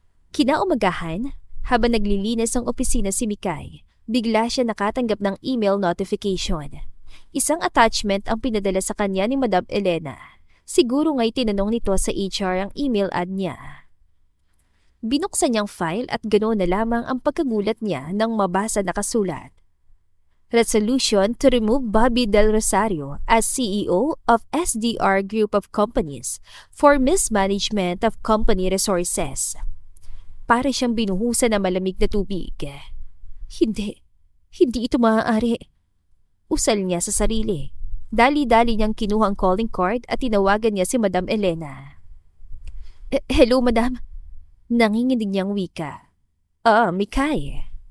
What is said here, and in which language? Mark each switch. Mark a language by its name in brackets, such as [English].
[Filipino] Kinaumagahan, habang naglilinis ang opisina si Mikay, bigla siya nakatanggap ng email notification. Isang attachment ang pinadala sa kanya ni Madam Elena. Siguro nga'y tinanong nito sa HR ang email ad niya. Binuksan niyang file at ganoon na lamang ang pagkagulat niya nang mabasa na kasulat. [English] Resolution to remove Bobby Del Rosario as CEO of SDR Group of Companies for mismanagement of company resources. [Filipino] Para siyang binuhusan ng malamig na tubig. Hindi ito maaari. Usal niya sa sarili. Dali-dali niyang kinuha ang calling card at tinawagan niya si Madam Elena. [English] Hello, Madam. [Filipino] Nanginginig niyang wika. Mikay.